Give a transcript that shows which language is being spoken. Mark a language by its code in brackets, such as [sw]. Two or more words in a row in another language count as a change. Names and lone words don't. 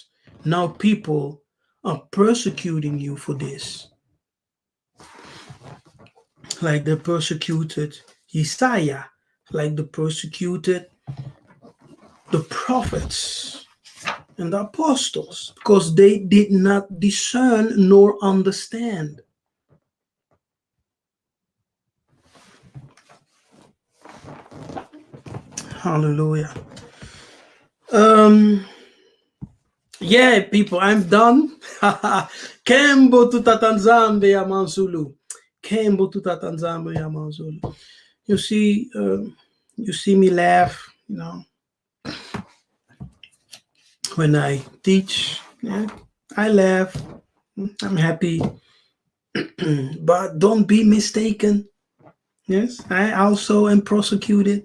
[en] Now people are persecuting you for this, like they persecuted Isaiah, like they persecuted the prophets and the apostles, because they did not discern nor understand. Hallelujah. Yeah, people, I'm done. [ln] Kembo tutatanzambe ya manzulu. Kembo tutatanzambe ya manzulu. [en] You see me laugh, when I teach. Yeah, I laugh. I'm happy. But don't be mistaken. Yes, I also am prosecuted.